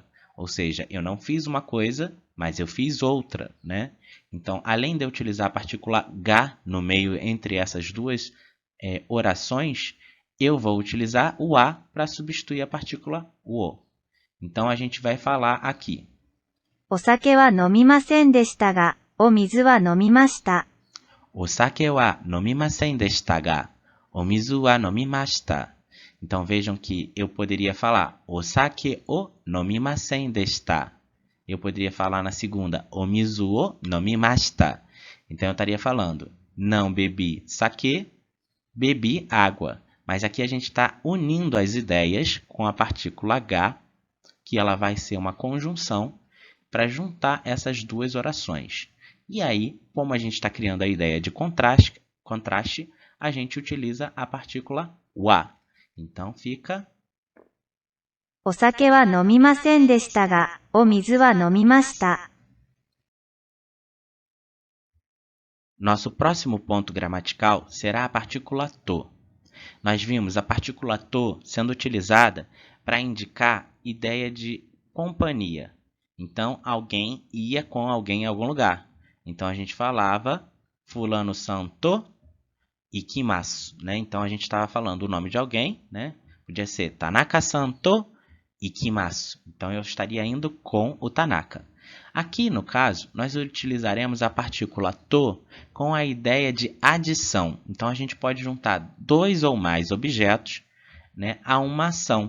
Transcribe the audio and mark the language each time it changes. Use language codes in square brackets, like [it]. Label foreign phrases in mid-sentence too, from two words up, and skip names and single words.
[pt] Ou seja, eu não fiz uma coisa, mas eu fiz outra, né? Então, além de eu utilizar a partícula ga no meio entre essas duas orações, eu vou utilizar o a para substituir a partícula o. Então, a gente vai falar aqui. [ja] お酒は飲みませんでしたが、お水は飲みました。お酒は飲みませんでしたが、お水は飲みました. [pt] Então, vejam que eu poderia falar [ja] お酒を飲みませんでした. [pt] Eu poderia falar na segunda, [ja] お水を飲みました. [pt] Então, eu estaria falando, não bebi sake, bebi água. Mas aqui a gente está unindo as ideias com a partícula ga, que ela vai ser uma conjunção para juntar essas duas orações. E aí, como a gente está criando a ideia de contraste, a gente utiliza a partícula wa. Então, fica [ja] お酒は飲みませんでしたが、お水は飲みました。 [pt] Nosso próximo ponto gramatical será a partícula to. Nós vimos a partícula to sendo utilizada para indicar ideia de companhia. Então, alguém ia com alguém em algum lugar. Então, a gente falava fulano-san [ja] と行きます, [pt] né? Então, a gente estava falando o nome de alguém, né? Podia ser Tanaka-san [ja] と行きます. [pt] Então, eu estaria indo com o Tanaka. Aqui, no caso, nós utilizaremos a partícula to com a ideia de adição. Então, a gente pode juntar 2 ou mais objetos, né, a uma ação.